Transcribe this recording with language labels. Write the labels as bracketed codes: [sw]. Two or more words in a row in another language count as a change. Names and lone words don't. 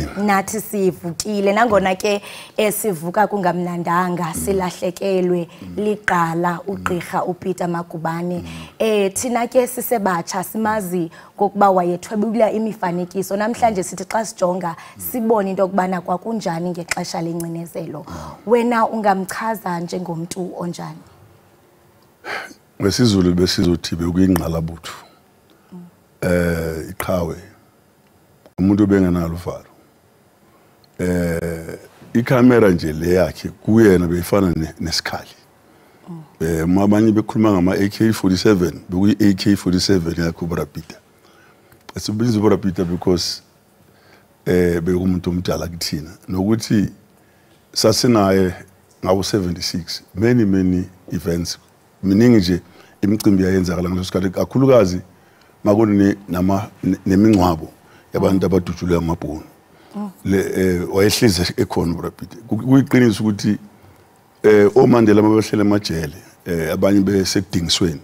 [xh] Nathi sivukile nangona ke sivuka kungamnandanga silahlekelwe ligqala ugqirha uPeter Magubane. Thina ke sisebatsha simazi ngokuba wayethwebula imifanekiso. Namhlanje sithi xa sijonga sibone into yokubana kwakunjani ngexesha lengcinezelo. Wena ungamchaza njengomntu onjani? [zu] Ngesizulu besizothi bekuyingqalabutho. Iqhawe. Umuntu bengenalo uvalo. Ikhamera nje le yakhe kuyena beyifana nesikhali. Abanye bekhuluma ngama AK47, bekuyi AK47 yakhe uBrapita. Esibiza uBrapita because bekumuntu omdala kuthina nokuthi sasinaye ngawo 76 [en] many events. [zu] Miningi nje imicimbi yayenzakala ngaleso sikhathi kakhulukazi makune nemingcwabo yabantu abadutshulwe amabhunu. Wayehlezi ekhona uBrapita. Kuyiqiniso ukuthi oMandela mabehlele emajele abanye besekudingisweni.